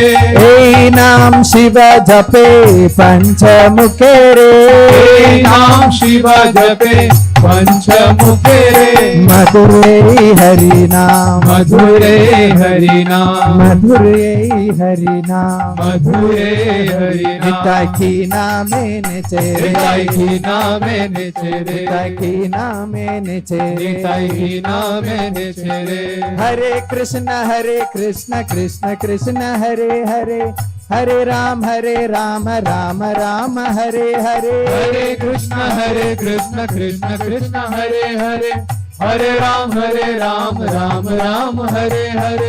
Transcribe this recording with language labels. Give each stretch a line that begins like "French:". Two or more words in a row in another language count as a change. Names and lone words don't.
Bangla: নাম শিব জপে পঞ্চমুখে রে, নাম শিব জপে পঞ্চমুখে রে মধুরে হরি নাম মধুরে হরি নাম মধুরে হরি নাম মধুরে হরি निताय नाम কী নামে নেচেরে নিতাই কী নামে নেচেরে নিতায় কী নামে নেচেরে নিতাই কী নামে নেচেরে
Sanskrit: हरे कृष्ण कृष्ण कृष्ण हरे हरे हरे राम राम राम हरे हरे हरे कृष्ण कृष्ण कृष्ण हरे हरे हरे राम राम राम हरे हरे